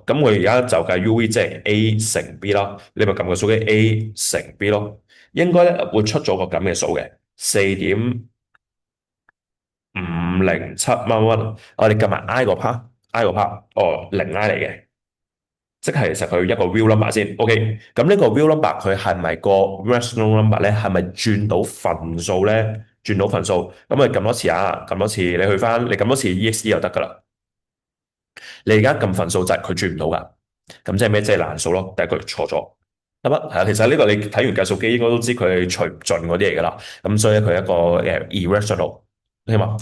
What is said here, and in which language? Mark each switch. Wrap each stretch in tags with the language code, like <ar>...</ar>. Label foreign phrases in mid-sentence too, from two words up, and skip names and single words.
<yue>咁我而家就計 UV 即係 A 乘 B 啦。你咪撳個數機 A 乘 B 咯，應該咧會出咗個咁嘅數嘅4.507乜乜，我哋撳埋 I 個 part，I 個 part，哦零 I 嚟嘅，即係其實佢一個</yue> <en>real number</en> <yue>先，OK，咁呢個</yue> <en>real number</en> <yue>佢係咪個</yue> <en>rational number</en> <yue>咧？係咪轉到份數咧？轉到份數，咁啊撳多次啊，撳多次，你去翻，你撳多次 EXE 就得噶啦。你而家撳份數掣，佢轉唔到噶，咁即係咩？即係難數咯，第一句錯咗。得啦，係啊，其實呢個你睇完計數機應該都知佢係除唔盡嗰啲嚟㗎啦，咁所以佢係一個irrational，係嘛？</yue>